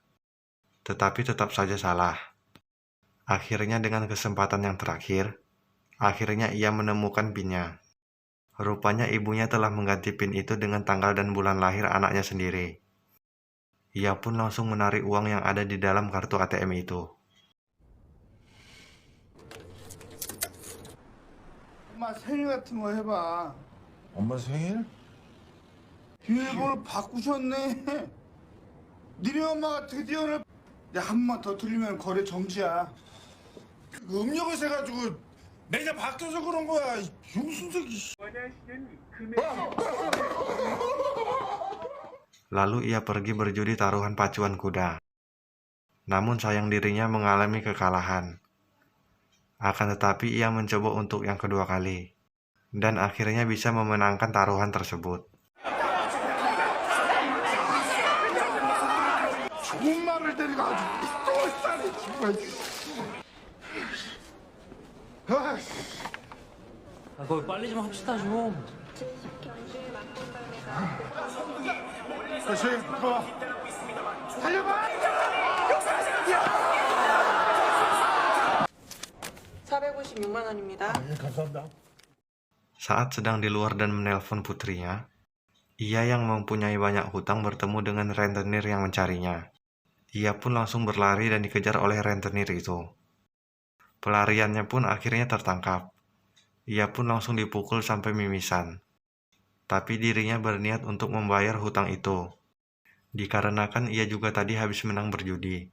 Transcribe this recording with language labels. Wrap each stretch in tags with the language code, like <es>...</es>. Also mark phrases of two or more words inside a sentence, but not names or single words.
<id>Tetapi tetap saja salah. Akhirnya dengan kesempatan yang terakhir, akhirnya ia menemukan PIN-nya. Rupanya ibunya telah mengganti PIN itu dengan tanggal dan bulan lahir anaknya sendiri. Ia pun langsung menarik uang yang ada di dalam kartu ATM itu.</id> <ko>엄마 생일 같은 거 해봐. 엄마 생일? 비밀번호 바꾸셨네. 니네 엄마가 드디어 오늘 한 번 더 틀리면 거래 정지야. 음력을 세가지고 내가 바뀌어서 그런 거야. 용순석이.</ko> <id>Lalu ia pergi berjudi taruhan pacuan kuda. Namun sayang dirinya mengalami kekalahan. Akan tetapi ia mencoba untuk yang kedua kali. Dan akhirnya bisa memenangkan taruhan tersebut.</id> <ko>좋은 말을 데리고 아주 또 싸네 정말. 거기 빨리 좀 합시다 좀. 다시 가. 달려봐. 456만 원입니다. 예, 감사합니다.</ko> <id>Saat sedang di luar dan menelpon putrinya, ia yang mempunyai banyak hutang bertemu dengan rentenir yang mencarinya. Ia pun langsung berlari dan dikejar oleh rentenir itu. Pelariannya pun akhirnya tertangkap. Ia pun langsung dipukul sampai mimisan. Tapi dirinya berniat untuk membayar hutang itu, dikarenakan ia juga tadi habis menang berjudi.</id>